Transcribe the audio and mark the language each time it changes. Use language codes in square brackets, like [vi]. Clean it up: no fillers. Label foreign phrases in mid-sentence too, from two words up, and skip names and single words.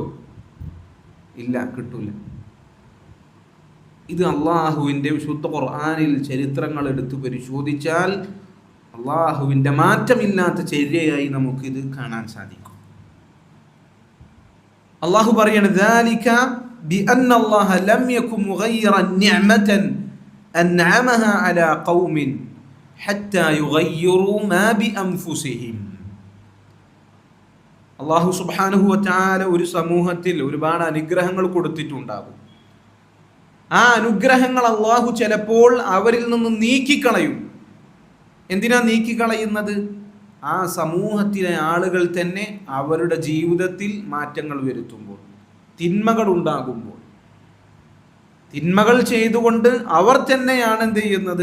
[ml] ഇല്ല, കിട്ടൂല. ഇത് അള്ളാഹുവിൻ്റെ വിശുദ്ധ ഖുർആനിൽ ചരിത്രങ്ങൾ എടുത്ത് പരിശോധിച്ചാൽ അള്ളാഹുവിൻ്റെ മാറ്റമില്ലാത്ത ചര്യയായി നമുക്കിത് കാണാൻ സാധിക്കും. അള്ളാഹു പറയാണ് [ar] ذَلِكَ بِأَنَّ اللَّهَ لَمْ يَكُنْ مُغَيِّرًا نِعْمَةً أَنْعَمَهَا عَلَى قَوْمٍ حَتَّى يُغَيِّرُوا مَا بِأَنفُسِهِمْ. [ml] അള്ളാഹു [ar] سبحانه وتعالى [ml] ഒരു സമൂഹത്തിൽ ഒരുപാട് അനുഗ്രഹങ്ങൾ കൊടുത്തിട്ടുണ്ടാകും. ആ അനുഗ്രഹങ്ങൾ അള്ളാഹു ചിലപ്പോൾ അവരിൽ നിന്ന് നീക്കിക്കളയും. എന്തിനാ നീക്കിക്കളയുന്നത്? ആ സമൂഹത്തിലെ ആളുകൾ തന്നെ അവരുടെ ജീവിതത്തിൽ മാറ്റങ്ങൾ വരുത്തുമ്പോൾ, തിന്മകൾ ഉണ്ടാകുമ്പോൾ, തിന്മകൾ ചെയ്തുകൊണ്ട് അവർ തന്നെയാണ് എന്ത് ചെയ്യുന്നത്?